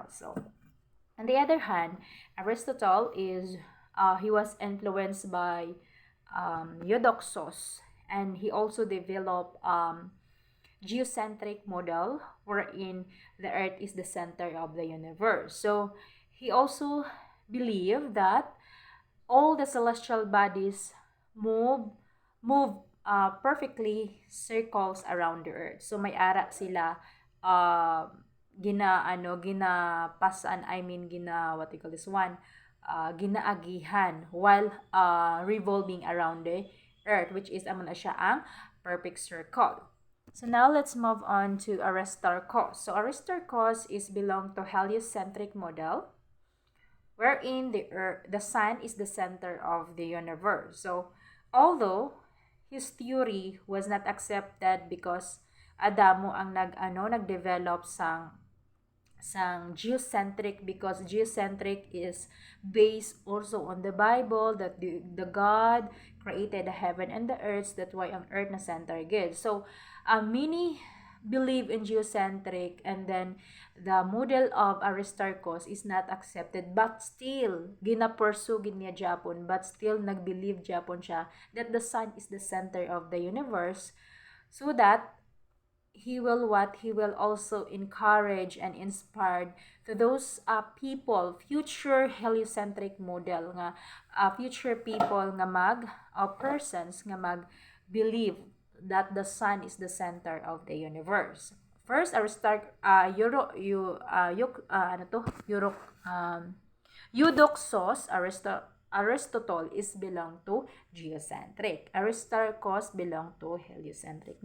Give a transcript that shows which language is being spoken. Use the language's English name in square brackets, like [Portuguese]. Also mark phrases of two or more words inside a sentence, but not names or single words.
[English] So on the other hand, Aristotle is he was influenced by Eudoxos, and he also developed geocentric model wherein the earth is the center of the universe. So he also believed that all the celestial bodies move move perfectly circles around the earth. [Hiligaynon] So may ara sila ginapasan, [English] I mean what you call this one, ginaagihan while revolving around the earth, which is [Hiligaynon] amon siya ang [English] perfect circle. So now let's move on to Aristarchus. So Aristarchus is belong to heliocentric model wherein the sun is the center of the universe. So although his theory was not accepted because [Hiligaynon] adamo ang nagdevelop sang [English] geocentric, because geocentric is based also on the Bible that the God created the heaven and the earth. That's why [Hiligaynon] ang earth na center gid. [English] So many believe in geocentric, and then the model of Aristarchus is not accepted, but still [Hiligaynon] gina-pursue gid niya Japon, [English] but still [Hiligaynon] nagbelieve Japon siya [English] that the sun is the center of the universe, so that he will also encourage and inspire to those people, future heliocentric model nga future people nga persons nga mag believe that the sun is the center of the universe. First, Eudoxos, Aristotle is belong to geocentric. Aristarchus belong to heliocentric.